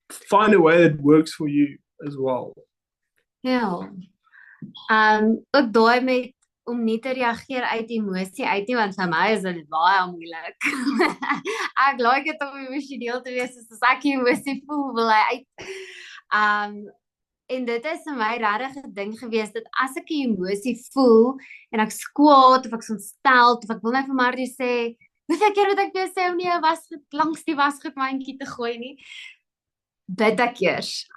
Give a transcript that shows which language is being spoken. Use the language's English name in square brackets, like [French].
[English] Find a way that works for you as well. [Afrikaans] Ja. Ook daai met om nie te reageer uit emosie uit nie, want vir my is dit baie moeilik. Ek like dit om emosioneel te wees, soos as ek emosie voel, wil hy uit. En dit is vir my regtig 'n ding gewees, dat as ek 'n emosie voel, en ek kwaad, of ek ontstel, of ek wil net vir Martie sê, hoeveel keer moet ek jou sê om nie 'n wasgoed langs die wasgoedmandjie te gooi nie, bid ek eers.